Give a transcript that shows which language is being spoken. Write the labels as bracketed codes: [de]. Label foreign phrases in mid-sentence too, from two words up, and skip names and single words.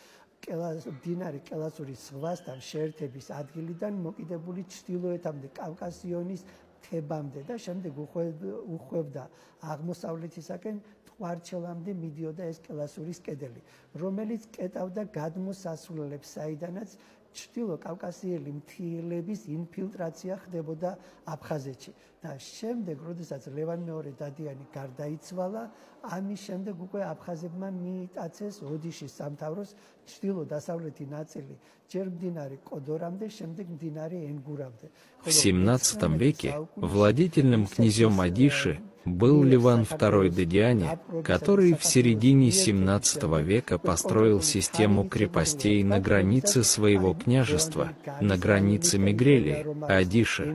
[ka] მდინარე კელასურის ზღვასთან შეერთების ადგილიდან მოკიდებული ჩრდილოეთამდე კავკასიონის თებამდე და შემდეგ უხვევდა აღმოსავლეთისაკენ ტყვარჩელამდე მიდიოდა ეს კელასურის კედელი, რომელიც კეტავდა გადმოსასვლელებს, საიდანაც ჩრდილო კავკასიელი მთიელების ინფილტრაცია ხდებოდა აფხაზეთში. და შემდეგ, როდესაც ლევან მეორე დადიანი გარდაიცვალა, ამის შემდეგ უკვე აფხაზებმა მიიტაცეს ოდიშის სამთავროს ჩრდილო-დასავლეთი ნაწილი, ჯერ მდინარე კოდორამდე, შემდეგ მდინარე ენგურამდე. [ru] В XVII веке владетельным князем Одиши был Леван II Дадиани, который в середине XVII века построил систему крепостей на границе своего княжества, на границе Мигрелии, Одиши.